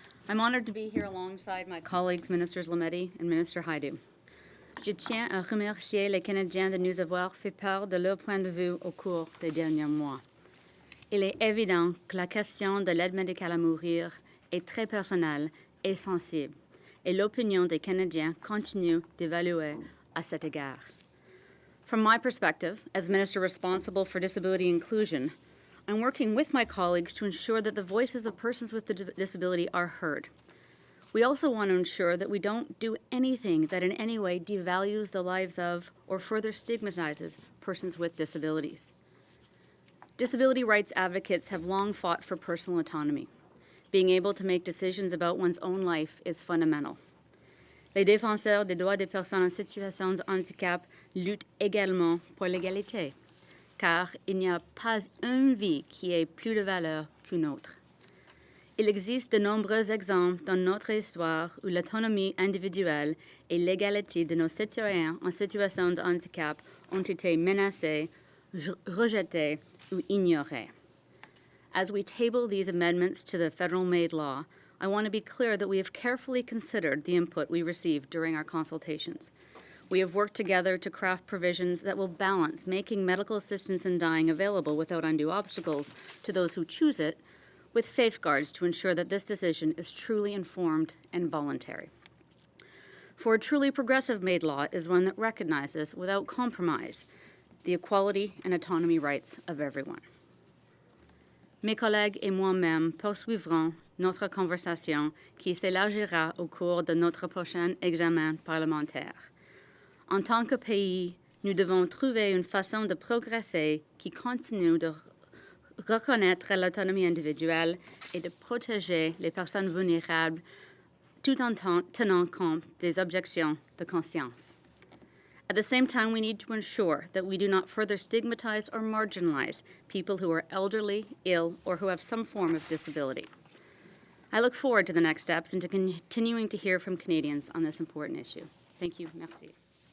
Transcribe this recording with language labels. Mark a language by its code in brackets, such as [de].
[en] I'm honored to be here alongside my colleagues, Ministers Lametti and Minister Hajdu. [fr] Je tiens à remercier les Canadiens de nous avoir fait part de leur point de vue au cours des derniers mois. Il est évident que la question de l'aide médicale à mourir est très personnelle et sensible, et l'opinion des Canadiens continue d'évaluer à cet égard. [en] From my perspective, as Minister responsible for disability inclusion, I'm working with my colleagues to ensure that the voices of persons with disability are heard. We also want to ensure that we don't do anything that in any way devalues the lives of or further stigmatizes persons with disabilities. Disability rights advocates have long fought for personal autonomy. Being able to make decisions about one's own life is fundamental. [fr] Les défenseurs des droits des personnes en situation de handicap luttent également pour l'égalité, car il n'y a pas une vie qui ait plus de valeur qu'une autre. Il existe de nombreux exemples dans notre histoire où l'autonomie individuelle et l'égalité de nos citoyens en situation de handicap ont été menacées, rejetées, ou ignoré. [en] As we table these amendments to the federal MAID law, I want to be clear that we have carefully considered the input we received during our consultations. We have worked together to craft provisions that will balance making medical assistance in dying available without undue obstacles to those who choose it, with safeguards to ensure that this decision is truly informed and voluntary. For a truly progressive MAID law is one that recognizes, without compromise, the equality and autonomy rights of everyone. [fr] Mes collègues et moi-même poursuivrons notre conversation qui s'élargira au cours de notre prochain examen parlementaire. En tant que pays Nous devons trouver une façon de progresser qui continue de reconnaître l'autonomie individuelle et de protéger les personnes vulnérables tout en tenant compte des objections de conscience. [en] At the same time, we need to ensure that we do not further stigmatize or marginalize people who are elderly, ill, or who have some form of disability. I look forward to the next steps and to continuing to hear from Canadians on this important issue. Thank you. Merci.